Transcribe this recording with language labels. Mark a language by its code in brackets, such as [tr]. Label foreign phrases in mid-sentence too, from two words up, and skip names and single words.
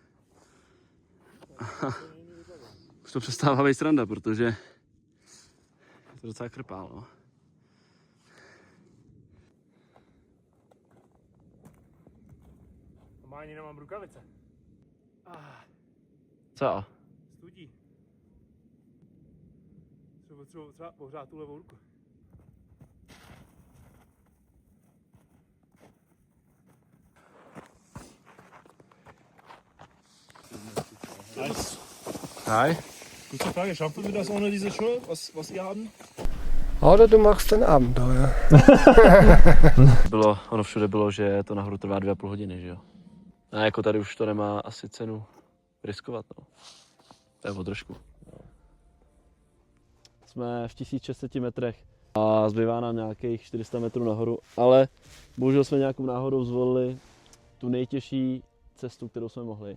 [cs] A už to přestává být sranda, protože je to docela krpál, no. Má ani nemám rukavice. Co? Studí. Třeba pohřát tu levou ruku. Nice. Hi. [de] Kurze Frage, schaffen wir das ohne diese Schuhe, was ihr haben? Oder du machst ein Abenteuer. [cs] Ono všude bylo, že to nahoru trvá 2,5 hodiny, že jo? A jako tady už to nemá asi cenu riskovat, no. To je o trošku. Jsme v 1600 metrech a zbývá nám nějakých 400 metrů nahoru, ale bohužel jsme nějakou náhodou zvolili tu nejtěžší cestu, kterou jsme mohli.